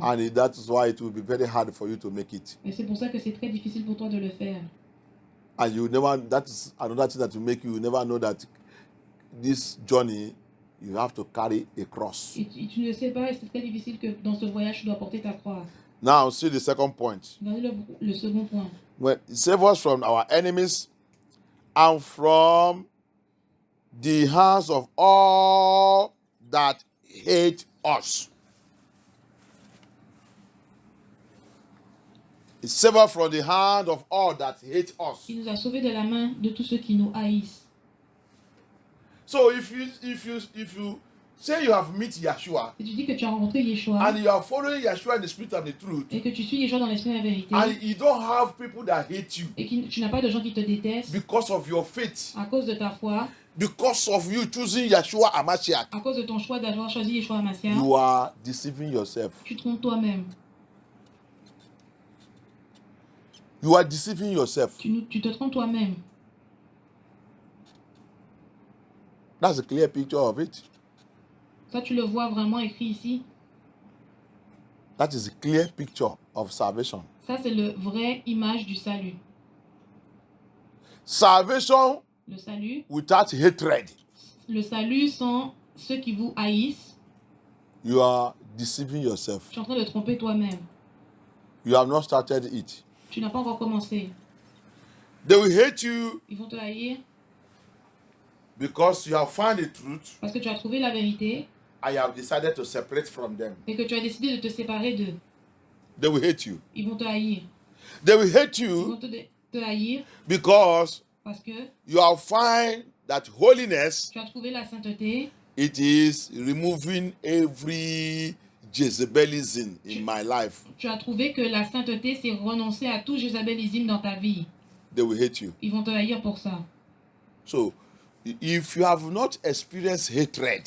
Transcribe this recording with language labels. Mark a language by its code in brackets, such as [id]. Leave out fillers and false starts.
[en] And that is why it will be very hard for you to make it. [fr] Et c'est pour ça que c'est très difficile pour toi de le faire. [en] And you never, that is another thing that will make you never know that this journey, you have to carry a cross. [fr] Et tu ne sais pas, et c'est très difficile que dans ce voyage, tu dois porter ta croix. [en] Now, see the second point. [fr] Regardez le second point. [en] When save us from our enemies and from the hands of all that hate us. Save us from the hand of all that hate us. [fr] Il nous a sauvés de la main de tous ceux qui nous haïssent. [en] So if you say you have met Yeshua, [fr] Si tu dis que tu as rencontré Yeshua [en] and you are following Yeshua in the spirit of the truth, [fr] et que tu suis Yeshua dans l'esprit de la vérité [en] and you don't have people that hate you [fr] et que tu n'as pas de gens qui te détestent [en] because of your faith, [fr] à cause de ta foi, [en] because of you choosing Yeshua Hamashiach, [fr] à cause de ton choix d'avoir choisi Yeshua Hamashiach, [en] you are deceiving yourself. [fr] tu te trompes toi-même. [en] You are deceiving yourself. [fr] Tu te trompes toi-même. [en] That's a clear picture of it. [fr] Ça, tu le vois vraiment écrit ici. [en] That is a clear picture of salvation. [fr] Ça, c'est le vrai image du salut. [en] Salvation [fr] Le salut. [en] without hatred. [fr] Le salut sans ceux qui vous haïssent. [en] You are deceiving yourself. [fr] Tu es en train de tromper toi-même. [en] You have not started it. [fr] Tu n'as pas encore commencé. [en] They will hate you [fr] Ils vont te haïr [en] because you have found the truth [fr] parce que tu as trouvé la vérité [en] and you have decided to separate from them. [fr] et que tu as décidé de te séparer d'eux. [en] They will hate you. [fr] Ils vont te haïr. [en] They will hate [fr] Ils [en] you [fr] vont te haïr [en] because [fr] parce que [en] you have found that holiness, [fr] tu as trouvé la sainteté. [en] it is removing every Jezebelism in my life. [fr] Tu as trouvé que la sainteté, c'est renoncer à tout jézabélisme dans ta vie. [en] They will hate you. [fr] Ils vont te haïr pour ça. [en] So, if you have not experienced hatred,